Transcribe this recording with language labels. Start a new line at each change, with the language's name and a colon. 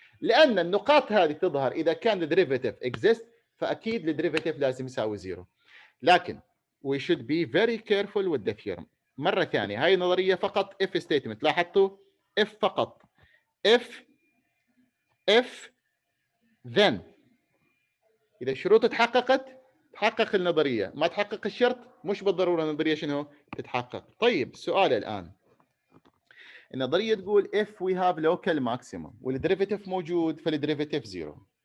Arabic: لأن النقاط هذه تظهر إذا كان
English: the derivative exists،
Arabic: فأكيد الديريفاتيف لازم يساوي زيرو. لكن
English: we should be very careful with the theorem.
Arabic: مرة ثانية، هاي نظرية فقط
English: if statement.
Arabic: لاحظتوا if فقط، if then. إذا الشروط تحققت تحقق النظرية، ما تحقق الشرط مش بالضرورة النظرية شنو تتحقق. طيب السؤال الآن، النظرية تقول
English: if we have local maximum
Arabic: والديريفاتيف موجود فالديريفاتيف زيرو.